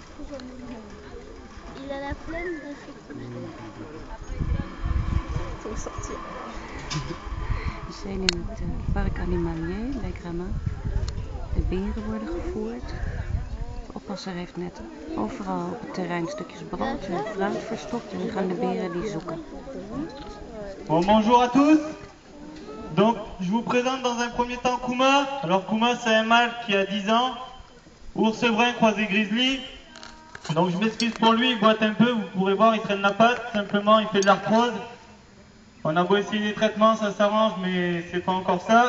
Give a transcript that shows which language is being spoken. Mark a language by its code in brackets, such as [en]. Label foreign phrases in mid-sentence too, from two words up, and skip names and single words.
[fr] Il a la flemme de se coucher. Faut sortir. [nl] We zijn in het Parc Animalier bij Gramma. De beren worden gevoerd. De oppasser heeft net overal op het terrein stukjes brood en fruit verstopt en nu gaan de beren die zoeken. [fr] Bon, bonjour à tous. Donc, je vous présente dans un premier temps Kuma. Alors, Kuma, c'est un mâle qui a 10 ans. Ours brun croisé grizzly. Donc, je m'excuse pour lui, il boite un peu. Vous pourrez voir, il traîne la patte. Simplement, il fait de l'arthrose. On a beau essayer des traitements, ça s'arrange, mais c'est pas encore ça.